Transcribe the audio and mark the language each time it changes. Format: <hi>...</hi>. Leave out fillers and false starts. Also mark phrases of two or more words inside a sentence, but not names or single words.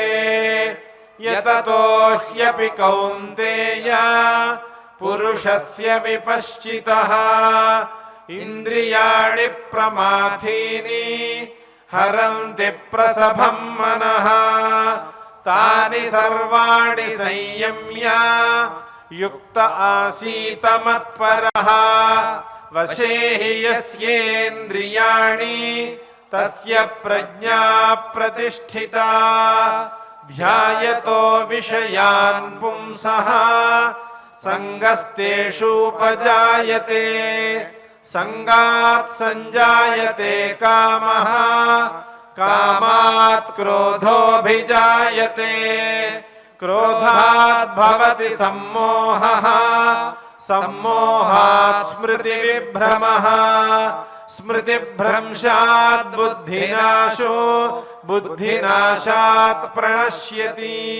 <sa>యతతో హ్యపి కౌంతేయ పురుషస్య విపశ్చితః ఇంద్రియాణి ప్రమాథీని హరంతి ప్రసభం మనః తాని సర్వాణి సంయమ్య युक्त आसीत मत्परः वशे हि यस्येन्द्रियाणि तस्य प्रज्ञा प्रतिष्ठिता ध्यायतो विषयान् पुंसः संगस्तेषूपजायते संगात् संजायते कामः कामात् क्रोधोऽभिजायते क्रोधात् भवति सम्मोहः सम्मोहात् स्मृतिविभ्रमः स्मृतिभ्रंशात् बुद्धिनाशो बुद्धिनाशात् प्रणश्यति</sa>